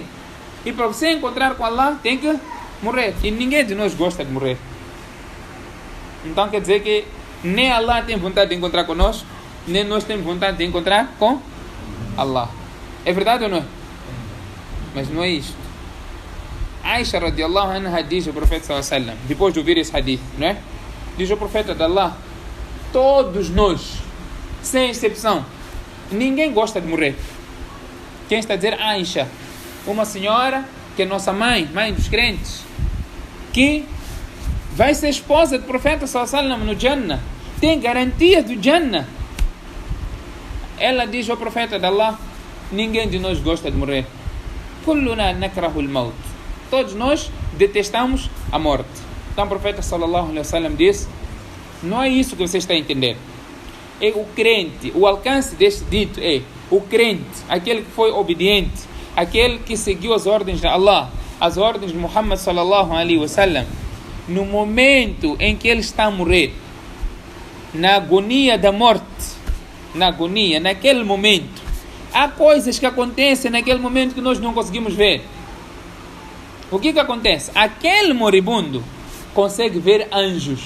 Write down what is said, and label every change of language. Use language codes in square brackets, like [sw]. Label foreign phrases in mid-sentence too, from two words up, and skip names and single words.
[pt] E para você encontrar com Allah, tem que morrer. E ninguém de nós gosta de morrer. Então quer dizer que nem Allah tem vontade de encontrar conosco, nem nós temos vontade de encontrar com Allah. É verdade ou não é? Mas não é isto. Aisha [ar] رضي الله عنها [pt] diz ao profeta [ar] صلى الله عليه وسلم, [pt] depois de ouvir esse hadith, não é? Diz o profeta de Allah: todos nós, sem exceção, ninguém gosta de morrer. Quem está a dizer? Aisha, uma senhora que é nossa mãe dos crentes, que vai ser esposa do profeta [ar] صلى الله عليه وسلم [pt] no Jannah, tem garantia do Jannah. Ela diz ao profeta de Allah: ninguém de nós gosta de morrer. [ar] كلنا نكره الموت. [pt] Todos nós detestamos a morte. Então o profeta [ar] صلى الله عليه وسلم [pt] disse: não é isso que você está a entender. É o crente, o alcance deste dito é o crente, aquele que foi obediente, aquele que seguiu as ordens de Allah, as ordens de Muhammad [ar] صلى الله عليه وسلم. [pt] No momento em que ele está a morrer, na agonia da morte, naquele momento, há coisas que acontecem naquele momento que nós não conseguimos ver. O que acontece? Aquele moribundo consegue ver anjos.